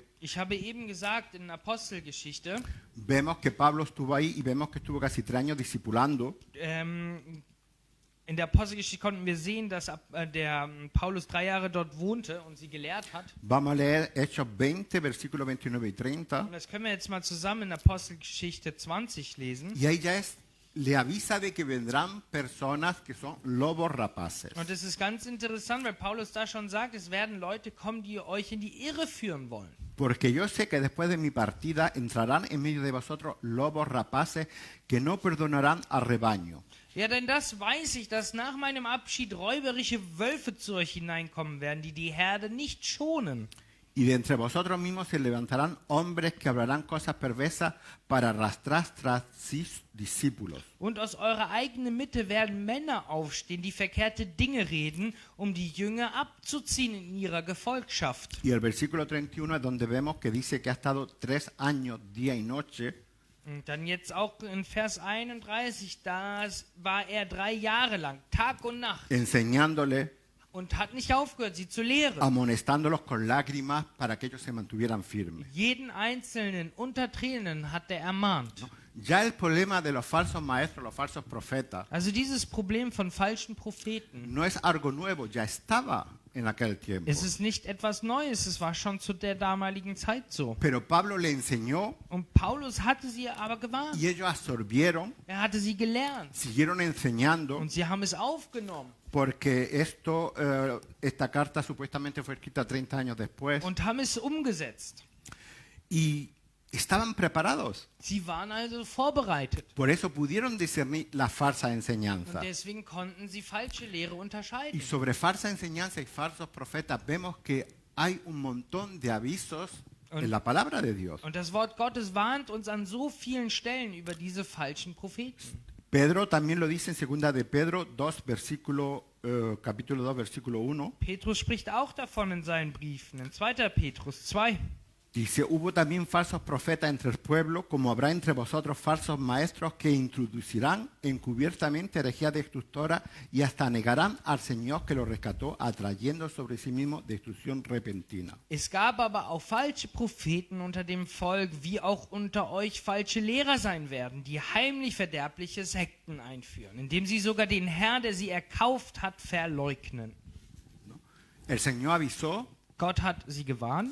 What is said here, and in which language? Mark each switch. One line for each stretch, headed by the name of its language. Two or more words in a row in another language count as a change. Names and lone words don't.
German: Ich habe eben gesagt, in Apostelgeschichte,
Spanish: vemos que Pablo estuvo ahí y vemos que estuvo casi 3 años discipulando.
German: In der Apostelgeschichte konnten wir sehen, dass der Paulus 3 Jahre dort wohnte und sie gelehrt hat.
Spanish: Vamos a leer Hechos 20, versículos 29 y 30.
German: Und das können wir jetzt mal zusammen in Apostelgeschichte 20 lesen.
Spanish: Y ahí ya le avisa de que vendrán personas que son lobos rapaces.
German: Und es ist ganz interessant, weil Paulus da schon sagt, es werden Leute kommen, die euch in die Irre führen wollen.
Spanish: Porque yo sé que después de mi partida entrarán en medio de vosotros lobos rapaces que no perdonarán al rebaño.
German: Ja, denn das weiß ich, dass nach meinem Abschied räuberische Wölfe zu euch hineinkommen werden, die die Herde nicht schonen.
Spanish: Y de entre vosotros mismos se levantarán hombres que hablarán cosas perversas para arrastrar tras sí discípulos.
German: Und aus eurer eigenen Mitte werden Männer aufstehen, die verkehrte Dinge reden, um die Jünger abzuziehen in ihrer Gefolgschaft.
Spanish: Y el versículo 31 es donde vemos que dice que ha estado 3 años, día y noche,
German: Und dann jetzt auch in Vers 31, da war er 3 Jahre lang, Tag und Nacht,
Spanish: enseñándole,
German: und hat nicht aufgehört, sie zu lehren.
Spanish: amonestándolos con lágrimas para que ellos se mantuvieran firmes.
German: Jeden Einzelnen unter Tränen hat er ermahnt.
Spanish: Ya el problema de los falsos maestros, los falsos profetas,
German: Also dieses Problem von falschen Propheten,
Spanish: no es algo nuevo, ya estaba en aquel tiempo.
German: Es ist nicht etwas Neues, es war schon zu der damaligen Zeit so.
Spanish: Pero Pablo le enseñó
German: Und Paulus hatte sie aber gewarnt.
Spanish: y ellos absorbieron,
German: Er hatte sie gelernt
Spanish: siguieron enseñando,
German: und sie haben es aufgenommen
Spanish: porque esta carta supuestamente fue escrita 30 años después
German: und haben es umgesetzt.
Spanish: y estaban preparados.
German: Sie waren also vorbereitet
Spanish: Por eso pudieron discernir la falsa
German: und
Spanish: enseñanza.
German: deswegen konnten sie falsche Lehre
Spanish: Y
German: unterscheiden.
Spanish: sobre falsa enseñanza y falsos profetas vemos que hay un montón de avisos en la palabra de Dios.
German: Und das Wort Gottes warnt uns an so vielen Stellen über diese falschen Propheten.
Spanish: Pedro también lo dice en 2 de Pedro 2, capítulo 2, versículo 1.
German: Petrus spricht auch davon in seinen Briefen, in 2. Petrus 2.
Spanish: Dice, hubo también falsos profetas entre el pueblo, como habrá entre vosotros falsos maestros que introducirán encubiertamente herejías destructoras y hasta negarán al Señor que lo rescató, atrayendo sobre sí mismo destrucción repentina.
German: Es gab aber auch falsche Propheten unter dem Volk, wie auch unter euch falsche Lehrer sein werden, die heimlich verderbliche Sekten einführen, indem sie sogar den Herrn, der sie erkauft hat, verleugnen.
Spanish: El Señor avisó
German: Gott hat sie gewarnt